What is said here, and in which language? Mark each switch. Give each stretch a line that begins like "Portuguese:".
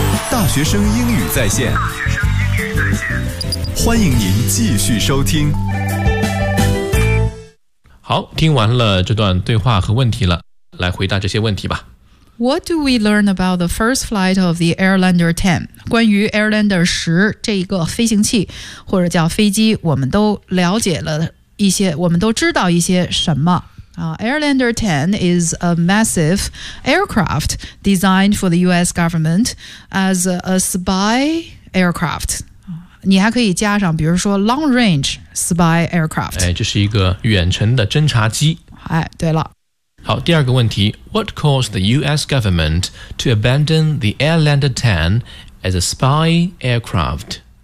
Chinese: 大学生英语在线，欢迎您继续收听。好，听完了这段对话和问题了，来回答这些问题吧。
English: What do we learn about the first flight of the Airlander 10?
Chinese: 关于 Airlander 10这一个飞行器或者叫飞机，我们都了解了一些，我们都知道一些什么。
English: Airlander 10 is a massive aircraft designed for the US government as a spy aircraft.
Chinese: 你还可以加上比如说
English: long range spy aircraft.
Chinese: 这是一个远程的侦察机。哎，对了。好，第二个问题
English: What caused the US government to abandon the Airlander 10 as a spy aircraft?